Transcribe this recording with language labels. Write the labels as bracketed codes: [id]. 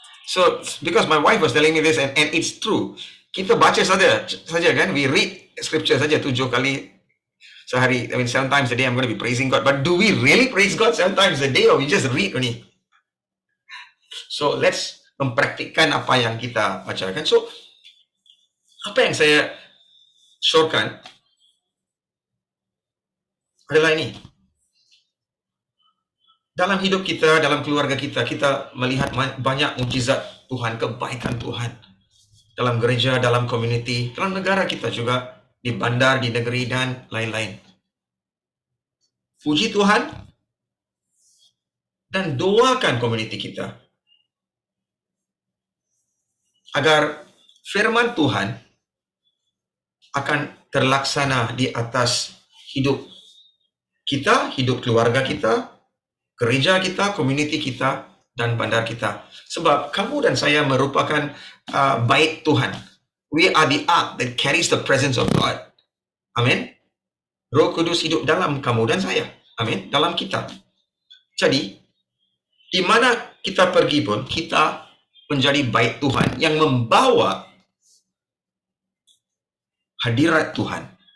[en] So, because my wife was telling me this and it's true. [ms] Kita baca saja kan? [en] We read scripture [ms] saja 7 kali sehari. [en] I mean, 7 times a day I'm going to be praising God. But do we really praise God 7 times a day or we just read only? So, let's [ms] mempraktikkan apa yang kita bacakan. So, apa yang saya syorkan adalah ini. Dalam hidup kita, dalam keluarga kita, kita melihat banyak mukjizat Tuhan, kebaikan Tuhan. Dalam gereja, dalam community, dalam negara kita juga, di bandar, di negeri, dan lain-lain. Puji Tuhan, dan doakan community kita. Agar firman Tuhan akan terlaksana di atas hidup kita, hidup keluarga kita, gereja kita, community kita, dan bandar kita. Sebab kamu dan saya merupakan bait Tuhan. [en] We are the ark that carries the presence of God. [ms] Amin. Roh Kudus hidup dalam kamu dan saya. Amin. Dalam kita. Jadi, di mana kita pergi pun, kita menjadi bait Tuhan yang membawa hadirat Tuhan.